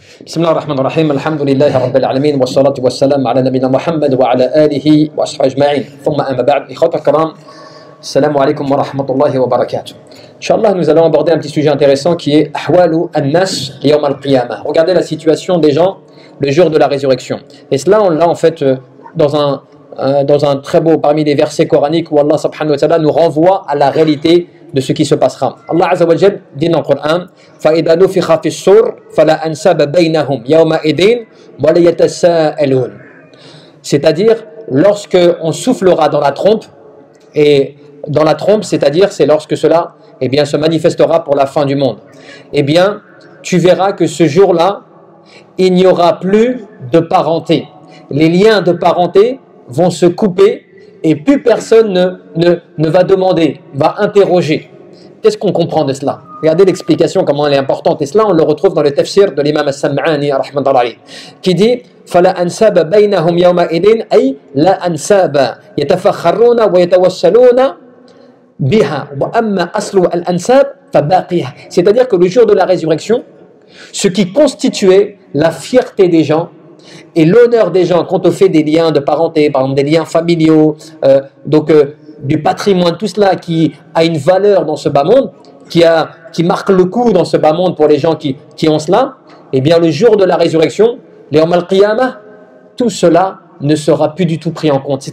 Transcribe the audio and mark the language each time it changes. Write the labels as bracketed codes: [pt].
[ar] بسم الله الرحمن الرحيم الحمد لله رب العالمين والصلاة والسلام على نبينا محمد وعلى آله وأصحابه أجمعين ثم أما بعد إخوة الكرام السلام عليكم ورحمة الله وبركاته. [fr] Inch'Allah, nous allons aborder un petit sujet intéressant qui est Ahwalu an-nas yawm al-qiyamah. Regardez la situation des gens le jour de la résurrection. Et cela, on l'a en fait dans un très beau parmi les versets coraniques où Allah subhanahu wa ta'ala nous renvoie à la réalité de ce qui se passera. [ar] Allah Azza wa Jal dit dans le Coran فَإِذَا نُفِخَ فِي الصُّورِ فَلَا أَنْسَابَ بَيْنَهُمْ يَوْمَئِذٍ وَلَا يَتَسَاءَلُونَ. [fr] C'est-à-dire lorsque on soufflera dans la trompe, et dans la trompe, c'est-à-dire c'est lorsque cela se manifestera pour la fin du monde. Eh bien, tu verras que ce jour-là, il n'y aura plus de parenté. Les liens de parenté vont se couper et plus personne ne va demander, va interroger. Qu'est-ce qu'on comprend de cela? Regardez l'explication, comment elle est importante. [ar] Et cela, on le retrouve dans le tafsir de l'imam As-Sam'ani, qui dit فَلَا أَنْسَابَ بَيْنَهُمْ يَوْمَئِذٍ أي لا أنساب يتفخرون ويتوسلون بها وأما أصل الأنساب فباقية. [fr] C'est-à-dire que le jour de la résurrection, ce qui constituait la fierté des gens et l'honneur des gens quand on fait des liens de parenté, par exemple des liens familiaux, du patrimoine, tout cela qui a une valeur dans ce bas monde, qui marque le coup dans ce bas monde pour les gens qui ont cela, eh bien le jour de la résurrection, les Yawm al-Qiyamah, tout cela ne sera plus du tout pris en compte.